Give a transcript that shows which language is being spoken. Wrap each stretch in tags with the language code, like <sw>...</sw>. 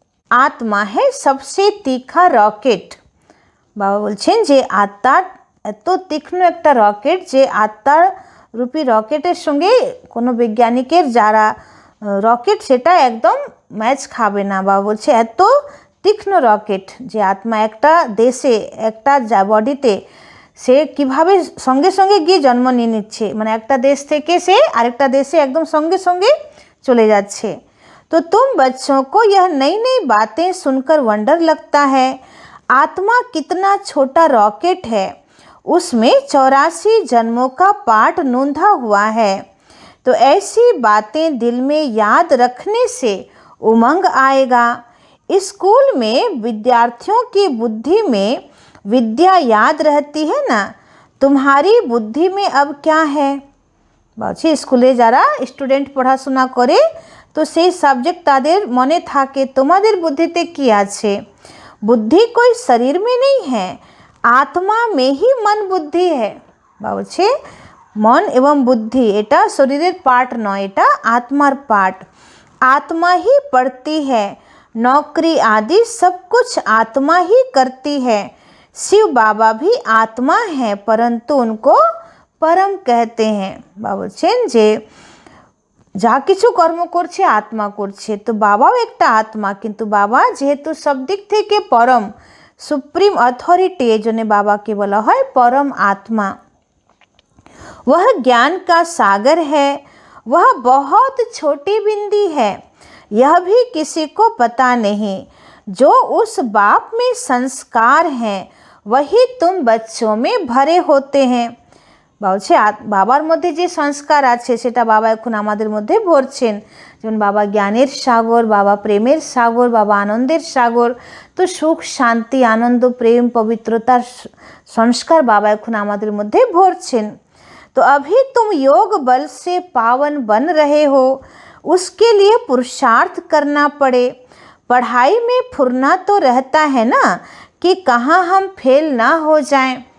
<hi>আত্মা है सबसे तीखा রকেট।</hi> <bn>বাবা বলছেন যে আত্মার এত তীক্ষ্ণ একটা রকেট যে আত্মার রূপী রকেটের সঙ্গে কোনো বৈজ্ঞানিকের যারা রকেট সেটা একদম ম্যাচ খাবে না। বাবা বলছে এত তীক্ষ্ণ রকেট যে আত্মা একটা দেশে একটা বডিতে সে কিভাবে সঙ্গে সঙ্গে গিয়ে জন্ম নিয়ে নিচ্ছে, মানে একটা দেশ থেকে সে আরেকটা দেশে একদম সঙ্গে সঙ্গে চলে যাচ্ছে।</bn> <hi>तो तुम बच्चों को यह नई नई बातें सुनकर वंडर लगता है, आत्मा कितना छोटा रॉकेट है, उसमें 84 जन्मों का पाठ नोंधा हुआ है। तो ऐसी बातें दिल में याद रखने से उमंग आएगा। स्कूल में विद्यार्थियों की बुद्धि में विद्या याद रहती है ना, तुम्हारी बुद्धि में अब क्या है?</hi> <bn>বলছি স্কুলে যারা স্টুডেন্ট পড়াশোনা করে তো সেই সাবজেক্ট তাদের মনে থাকে, তোমাদের বুদ্ধিতে কি আছে?</bn> <hi>बुद्धि कोई शरीर में नहीं है, आत्मा में ही मन बुद्धि है।</hi> <bn>বলছে মন এবং বুদ্ধি এটা শরীরের পার্ট নয়, এটা আত্মার পার্ট।</bn> <hi>आत्मा ही पढ़ती है, नौकरी आदि सब कुछ आत्मा ही करती है। शिव बाबा भी आत्मा है, परंतु उनको परम कहते हैं।</hi> <bn>বাবা বলছেন যে যা কিছু কর্ম করছে আত্মা করছে, তো বাবাও একটা আত্মা, কিন্তু বাবা যেহেতু সব দিক থেকে পরম সুপ্রিম অথরিটি, এই জন্য বাবাকে বলা হয় পরম আত্মা।</bn> <hi>वह ज्ञान का सागर है, वह बहुत छोटी बिंदी है, यह भी किसी को पता नहीं। जो उस बाप में संस्कार हैं वही तुम बच्चों में भरे होते हैं।</hi> <bn>বলছে বাবার মধ্যে যে সংস্কার আছে সেটা বাবা এখন আমাদের মধ্যে ভরছেন। যেমন বাবা জ্ঞানের সাগর, বাবা প্রেমের সাগর, বাবা আনন্দের সাগর। তো সুখ শান্তি আনন্দ প্রেম পবিত্রতার সংস্কার বাবা এখন আমাদের মধ্যে ভরছেন।</bn> <hi>तो अभी तुम योग बल से पावन बन रहे हो, उसके लिए पुरुषार्थ करना पड़े। पढ़ाई में फुरना तो रहता है ना कि कहाँ हम फेल ना हो जाएं।</hi>